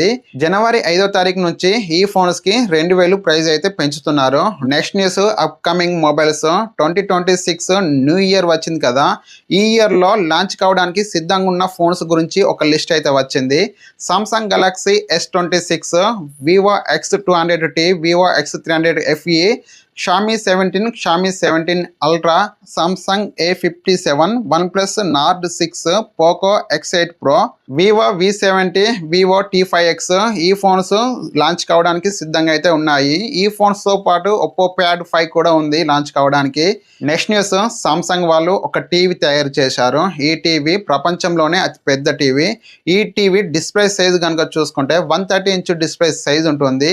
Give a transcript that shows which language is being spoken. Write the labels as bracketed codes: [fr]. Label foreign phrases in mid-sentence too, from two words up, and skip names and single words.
[te] జనవరి 5వ తారీఖు నుంచి ఈ ఫోన్స్కి 2000 ప్రైజ్ అయితే పెంచుతున్నారు. [en] Next news upcoming mobiles 2026 new year [te] వచ్చింది కదా. ఈ ఇయర్లో లాంచ్ కావడానికి సిద్ధంగా ఉన్న ఫోన్స్ గురించి ఒక లిస్ట్ అయితే వచ్చింది. సామ్సంగ్ గెలాక్సీ S26, వివో X200T, వివో X300 FE, Xiaomi 17, Xiaomi 17 Ultra, Samsung A57, OnePlus Nord 6, Poco X8 Pro, Vivo V70, Vivo T5X ఈ ఫోన్స్ లాంచ్ కావడానికి సిద్ధంగా అయితే ఉన్నాయి. ఈ ఫోన్స్తో పాటు Oppo Pad 5 కూడా ఉంది లాంచ్ కావడానికి. [en] Next news [te] సామ్సంగ్ వాళ్ళు ఒక టీవీ తయారు చేశారు. ఈ టీవీ ప్రపంచంలోనే అతి పెద్ద టీవీ. ఈ [en] TV display size [te] కనుక చూసుకుంటే [en] 130 inch display size [te] ఉంటుంది.